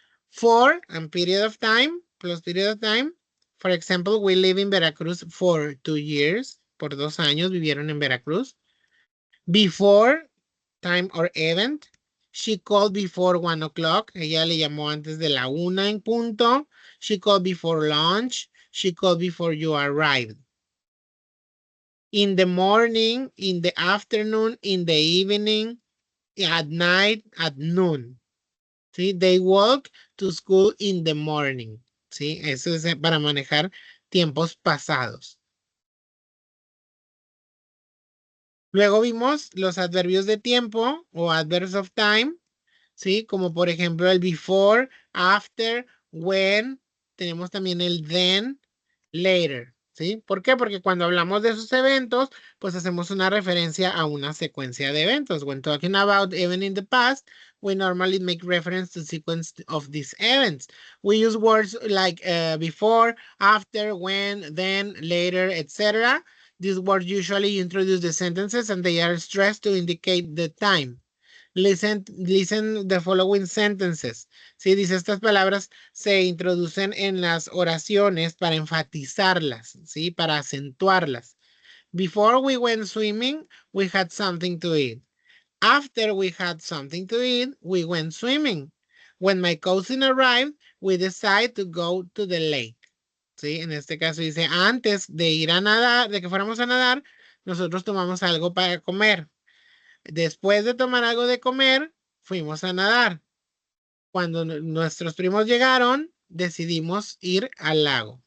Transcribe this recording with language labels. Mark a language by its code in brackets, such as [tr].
[en] For and period of time, plus period of time. For example, we live in Veracruz for 2 years. [es] Por 2 años vivieron en Veracruz. [en] Before time or event. She called before 1 o'clock. [es] Ella le llamó antes de la 1 en punto. [en] She called before lunch. She called before you arrived. In the morning, in the afternoon, in the evening, at night, at noon. [es] ¿Sí? [en] They walk to school in the morning. [es] ¿Sí? Eso es para manejar tiempos pasados. Luego vimos los adverbios de tiempo o [en] adverbs of time, [es] ¿sí? Como por ejemplo el before, after, when. Tenemos también el then, later, ¿sí? ¿Por qué? Porque cuando hablamos de esos eventos, pues hacemos una referencia a una secuencia de eventos. [en] When talking about even in the past, we normally make reference to sequence of these events. We use words like before, after, when, then, later, etc. These words usually introduce the sentences and they are stressed to indicate the time. Listen the following sentences. [es] Sí, dice estas palabras se introducen en las oraciones para enfatizarlas, sí, para acentuarlas. [en] Before we went swimming, we had something to eat. After we had something to eat, we went swimming. When my cousin arrived, we decided to go to the lake. [es] Sí, en este caso dice, antes de ir a nadar, de que fuéramos a nadar, nosotros tomamos algo para comer. Después de tomar algo de comer, fuimos a nadar. Cuando nuestros primos llegaron, decidimos ir al lago.